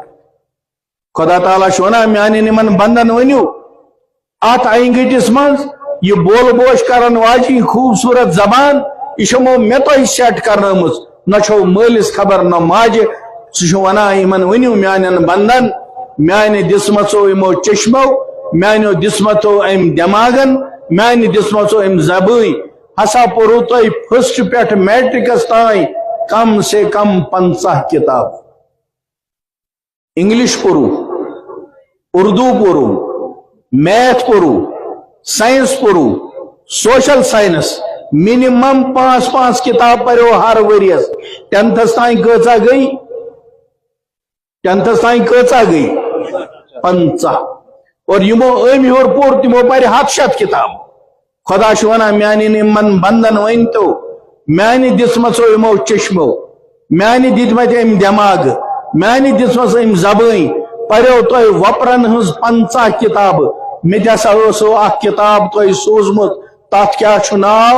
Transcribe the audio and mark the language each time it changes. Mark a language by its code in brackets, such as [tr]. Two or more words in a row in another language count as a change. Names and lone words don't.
[ks] خدا تعالیٰ چھُ ونان میانٮ۪ن یِمن بندن ؤنِو ات این گٔٹِس منٛز یہ بول بوش کرن واجی خوبصورت زبان یہ چھمو مےٚ تۄہہِ سیٹ کرنٲمٕژ، نہ چھو مٲلِس خبر نہ ماجہِ۔ سُہ چھُ ونان یِمن ؤنِو میانٮ۪ن بندن میانہِ دِژمژو یِمو چشمو، میانیو دِژمژو امہِ دٮ۪ماغن، میانہِ دِژمژو امہِ زبٲنۍ ہسا پوٚرو تۄہہِ فسٹ پٮ۪ٹھ میٹرکس تانۍ [ur] کم سے کم [ks] 50 کتاب۔ انگلش پوٚرو، اردو پوٚرو، میتھ پوٚرو، سائنس پوٚرو، [en] social science minimum [ks] 5 کتاب پریو ہر ؤریس۔ 10تھس تانۍ کۭژاہ گئی؟ 10تھس تانۍ کۭژاہ گئی؟ 50۔ اور یمو أمۍ ہیوٚر پوٚر تمو پرِ 700 کتاب۔ خدا چھُ ونان میانٮ۪ن یِمن بندن ؤنۍتو میانہِ دِژمژو یِمو چشمو، میانہِ دِتمٕتۍ أمۍ دٮ۪ماغہٕ، میانہِ دِژمژ أمۍ زبٲنۍ پریو تۄہہِ وۄپرن ہٕنٛز 50 کتابہٕ، مےٚ تہِ ہسا ٲسو اکھ کتاب تۄہہِ سوٗزمُت، تتھ کیٛاہ چھُ ناو؟